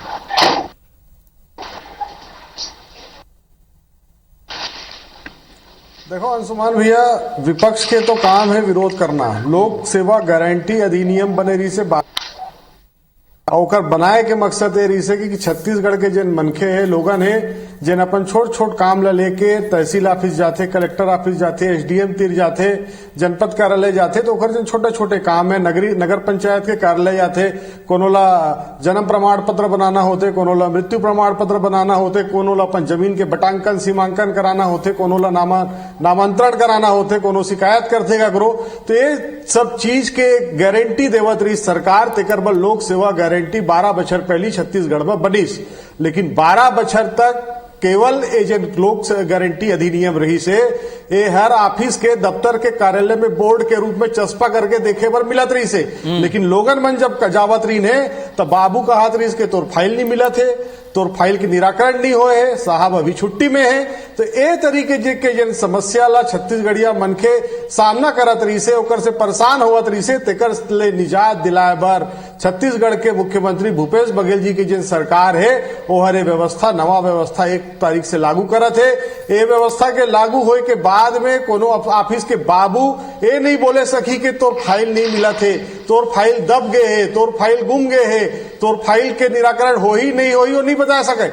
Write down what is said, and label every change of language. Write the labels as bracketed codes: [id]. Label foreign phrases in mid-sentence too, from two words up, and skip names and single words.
[hne] देखो अंशुमान भैया, विपक्ष के तो काम है विरोध करना। लोक सेवा गारंटी अधिनियम बने रही से और बनाए के मकसद ये रही से कि छत्तीसगढ़ के जिन मनखे है, लोगन है, जिन अपन छोट छोट काम ला लेके तहसील ऑफिस जाते, [en] collector office [hne] जाते, एसडीएम तिर जाते, जनपद कार्यालय जाते, तो ओकर जिन छोटे छोटे काम है, नगर पंचायत के कार्यालय जाते, कोनो ला जन्म प्रमाण पत्र बनाना होते, कोनो ला मृत्यु प्रमाण पत्र बनाना होते, कोनो ला अपन जमीन के बटांकन सीमांकन कराना होते, कोनो ला नामांतरण कराना होते, कोनो शिकायत करते का करो, तो ये सब चीज के गारंटी देवत रही सरकार। तेकर बल लोक सेवा गारंटी 12 बछर पहली छत्तीसगढ़ में बनीस, लेकिन 12 बछर तक केवल एजेंट लोक गारंटी अधिनियम रही से ये हर ऑफिस के दफ्तर के कार्यालय में बोर्ड के रूप में चस्पा करके देखे पर मिलत रही से, लेकिन लोगन मन जब कजावत रही ने तब बाबू का हाथ रही के तोर फाइल नहीं मिला थे, तोर फाइल की निराकरण नहीं होए है, साहब अभी छुट्टी में है। तो ए तरीके के जिन समस्या ला छत्तीसगढ़िया मनखे सामना करत रही से, ओकर से परेशान होवत रही से, तेकर ले निजात दिलाए बर छत्तीसगढ़ के मुख्यमंत्री भूपेश बघेल जी की जिन सरकार है वो हरे व्यवस्था, नवा व्यवस्था 1 तारीख से लागू करत है। ये व्यवस्था के लागू होए के बाद में कोनो ऑफिस के बाबू ये नहीं बोले सकी कि तोर फाइल नहीं मिला थे, तोर फाइल दब गए है, तोर फाइल गुम गए है, तोर फाइल के निराकरण हो ही नहीं हो, नहीं बता सके।